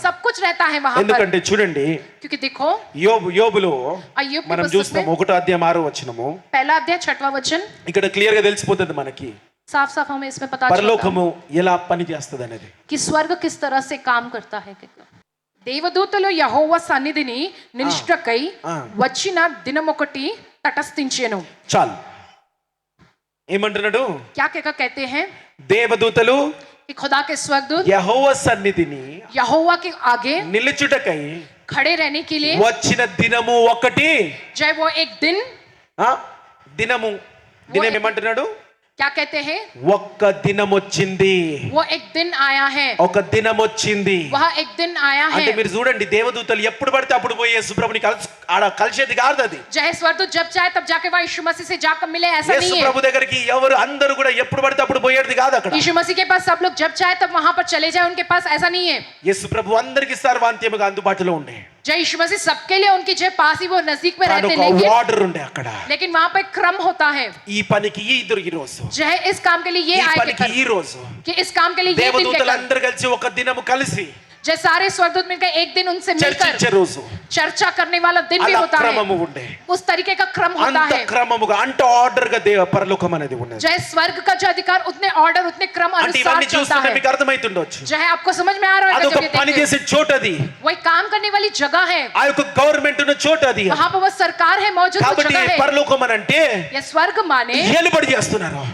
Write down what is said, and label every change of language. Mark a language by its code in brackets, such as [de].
[hi] सब कुछ रहता है वहां पर। [te] ఎందుకంటే చూడండి, [hi] क्योंकि देखो [te] యోబులో [hi] अय्यूब के [te] మనం [hi] पुस्तक [te] చూస్తాం [hi] में [te] 1వ అధ్యాయం 6వ వచనము. [hi] पहला अध्याय 6वां वचन [te] ఇక్కడ క్లియర్ గా తెలిసిపోతుంది మనకి [hi] साफ साफ हमें इसमें पता चलता है [te] పరలోకము ఎలా పని చేస్తుంది అనేది. [hi] कि स्वर्ग किस तरह से काम करता है। [te] దేవదూతలు యెహోవా సన్నిధిని నిష్ఠకై వచ్చిన దినమొకటి తటస్థించెను। చాలు, ఏమంటున్నాడు? [hi] क्या कहते हैं? [te] దేవదూతలు [hi] कि खुदा के स्वर्गदूत [te] యెహోవా సన్నిధిని [hi] यहोवा के आगे [te] నిలుచుటకై [hi] खड़े रहने के लिए [te] వచ్చిన దినము ఒకటి. [hi] जय वो एक दिन, [te] దినము, దినం ఏమంటున్నాడు? [hi] क्या कहते हैं? [te] ఒక్క దినం వచ్చింది, [hi] वो एक दिन आया है, [te] ఒక దినం వచ్చింది. [hi] वह एक दिन आया है। [te] అంటే మీరు చూడండి, దేవదూతలు ఎప్పుడు పడితే అప్పుడు పోయి యేసుప్రభుని ఆడ కలిసేది కాదు. అది [hi] जय स्वर्गदूत जब चाहे तब जाके वह यीशु मसीह से जाकर मिले, ऐसा नहीं है। [te] యేసుప్రభు దగ్గరికి ఎవరు అందరూ కూడా ఎప్పుడు పడితే అప్పుడు పోయేది కాదు అక్కడ. [hi] यीशु मसीह के पास सब लोग जब चाहे तब वहां पर चले जाए, उनके पास ऐसा नहीं है। [te] యేసుప్రభు అందరికి సర్వాంత్యముగా అందుబాటులో ఉండే, [hi] जय यीशु मसीह सबके लिए उनकी जय पास ही वो नजदीक में रहते, [te] ఒక ఆర్డర్ ఉండే అక్కడ. [hi] लेकिन वहां पर एक क्रम होता है। [te] ఈ పనికి ఈ రోజు, [hi] जय इस काम के लिए [te] ఈ [hi] ये आए [te] పనికి ఈ రోజు, [hi] कि इस काम के लिए ये दिन के [te] దేవదూతలు [hi] कर। [te] అందరూ కలిసి ఒక దినము కలిసి [hi] जय सारे स्वर्गदूत मिलकर एक दिन उनसे मिलकर [te] చర్చించే రోజు, [hi] चर्चा करने वाला दिन भी [te] అలా [hi] होता है। [te] క్రమము ఉండే, [hi] उस तरीके का क्रम होता [te] అంత [hi] है। [te] క్రమముగా, అంత ఆర్డర్ గా పరలోకం అనేది ఉన్నది. [hi] जय स्वर्ग का जो अधिकार उतने ऑर्डर उतने क्रम [te] అంటే [hi] अनुसार [te] ఇవన్నీ [hi] चलता [te] చూస్తుంటే [hi] है। [te] మీకు అర్థమైతుండొచ్చు, [hi] जय आपको समझ में आ रहा है [te] అదొక [hi] जब ये [te] పని [hi] देखते [te] చేసే చోట అది, [hi] हैं। वही काम करने वाली जगह है, [te] ఆ యొక్క గవర్నమెంట్ ఉన్న చోట అది. [hi] वहां पर वो सरकार है मौजूद, वो [te] కాబట్టి [hi] जगह है। [te] పరలోకం అని అంటే [hi] ये स्वर्ग माने [te] ఏలుబడి చేస్తున్నారు,